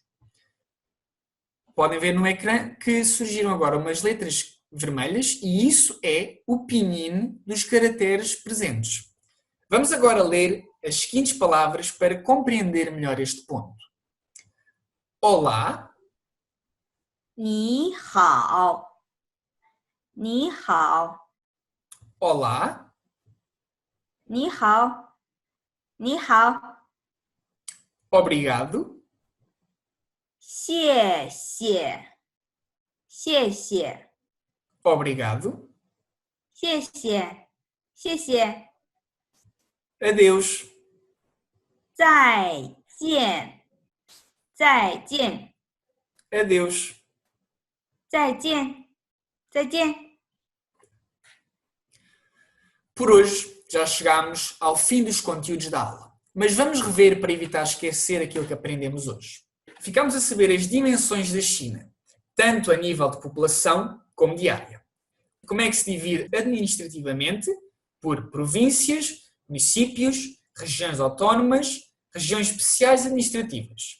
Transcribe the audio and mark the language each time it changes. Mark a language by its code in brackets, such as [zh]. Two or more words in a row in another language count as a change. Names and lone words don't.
[pt] Podem ver no ecrã que surgiram agora umas letras vermelhas e isso é o pinyin dos caracteres presentes. Vamos agora ler as seguintes palavras para compreender melhor este ponto. Olá, [zh] 你好，你好， [pt] olá, [zh] 你好，你好， [pt] obrigado, [zh] 谢谢，谢谢， [pt] Obrigado. [zh] 谢谢，谢谢， [pt] Adeus. [zh] 再见，再见， [pt] Adeus. [zh] 再见，再见。 [pt] Por hoje já chegámos ao fim dos conteúdos da aula, mas vamos rever para evitar esquecer aquilo que aprendemos hoje. Ficamos a saber as dimensões da China, tanto a nível de população como de área. Como é que se divide administrativamente por províncias, municípios, regiões autónomas, regiões especiais administrativas.